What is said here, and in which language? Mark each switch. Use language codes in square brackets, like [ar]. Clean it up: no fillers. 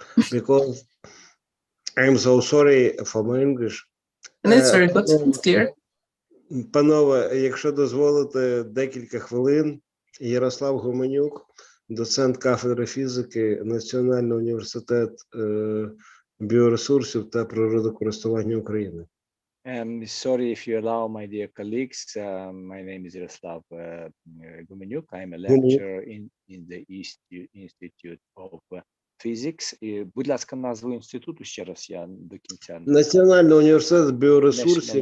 [en] Because I'm so sorry for my English. And it's very good. It's clear. [uk] Панове, якщо дозволите декілька хвилин, Ярослав Гуменюк, доцент кафедри фізики, Національний університет біоресурсів та природокористування України. [en] Sorry if you allow, my dear colleagues. My name is Yaroslav Gumenyuk. I'm a lecturer in the Institute of Physics. [uk] Будь ласка, назву інституту ще раз, я до кінця. Національний університет біоресурсів.